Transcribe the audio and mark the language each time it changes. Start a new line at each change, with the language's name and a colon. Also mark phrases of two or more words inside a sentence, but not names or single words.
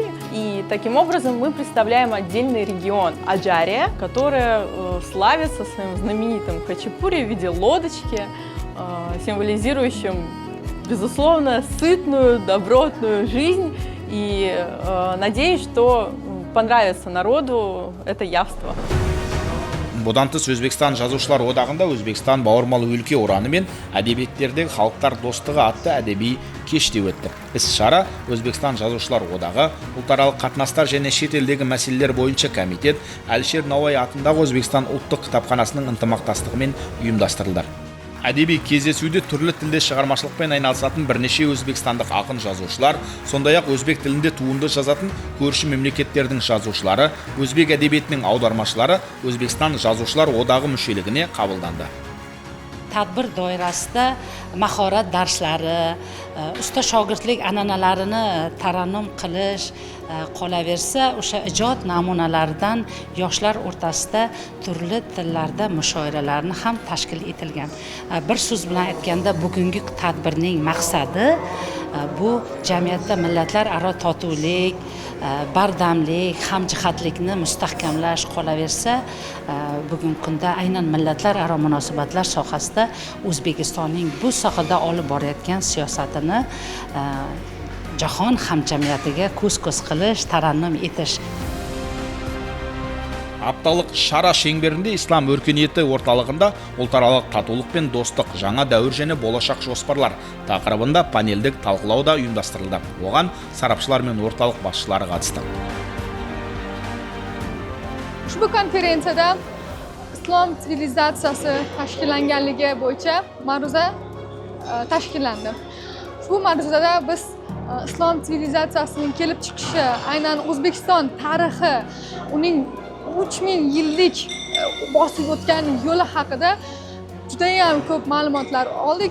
Russian: И таким образом мы представляем отдельный регион Аджария, которая славится своим знаменитым хачапури в виде лодочки, символизирующим, безусловно, сытную, добротную жизнь. И надеюсь, что понравится народу это явство.
Kazakh: Бұдан тыс Өзбекстан жазушылар одағында Өзбекстан бауырмал өлке ұраны мен әдебиеттердегі халықтар достығы атты әдеби кеште өтті. Іс-шара Өзбекстан жазушылар одағы, ұлтаралық қатынастар және шетелдегі мәселелер бойынша комитет Әлішер Науаи атындағы Өзбекстан ұлттық кітапханасының ынтымақтастығымен ұйымдастырылды. Әдеби кездесуде түрлі тілде шығармашылықпен айналысатын бірнеше өзбекстандық ақын жазушылар, сондай-ақ өзбек тілінде туынды жазатын көрші мемлекеттердің жазушылары, өзбек әдебиетінің аудармашылары Өзбекстан жазушылар одағы мүшелігіне қабылданды.
Uzbek: Tadbir doirasida mahorat darslari, usta shogirdlik an'analarini tarannum qilish qolaversa, o'sha ijod namunalaridan yoshlar o'rtasida turli tillarda mushoiralarni ham tashkil etilgan. Bir so'z bilan aytganda, bugungi tadbirning maqsadi bu jamiyatda millatlararo totuvlik, bardamlik, hamjihatlikni mustahkamlash qolaversa, bugungi kunda aynan millatlararo munosabatlar sohasida O'zbekistonning bu sohada olib borayotgan siyosatini jahon hamjamiyatiga ko'z-ko'z qilish, tarannum etish.
Kazakh: Апталық шара шеңберінде ислам өркениеті орталығында ұлтаралық татулық пен достық, жаңа дәуір және болашақ жоспарлар тақырыбында панельдік талқылау да ұйымдастырылды. Оған сарапшылар мен орталық басшылары қатысты.
Uzbek: Ushbu konferensiyada islom sivilizatsiyasi tashkillanganligi bo'yicha ma'ruza tashkillandi. Ushbu ma'ruzada biz islom sivilizatsiyasining kelib chiqishi, aynan O'zbekiston tarixi, uning 3000 yillik bosib o'tgan yo'li haqida judayam ko'p ma'lumotlar oldik.